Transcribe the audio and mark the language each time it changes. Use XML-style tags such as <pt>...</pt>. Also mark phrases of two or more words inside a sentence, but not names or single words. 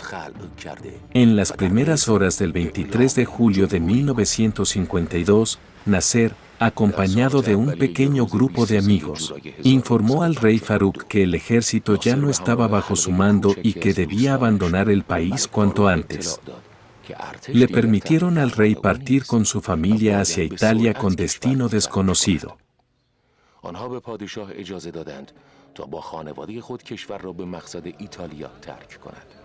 <es>En las primeras horas del 23 de julio de 1952, Nasser, acompañado de un pequeño grupo de amigos, informó al rey Farouk que el ejército ya no estaba bajo su mando y que debía abandonar el país cuanto antes. Le permitieron al rey partir con su familia hacia Italia con destino desconocido.</es> <fa>آنها به پادشاه اجازه دادند تا با خانواده خود کشور را به مقصد ایتالیا ترک کند.</fa>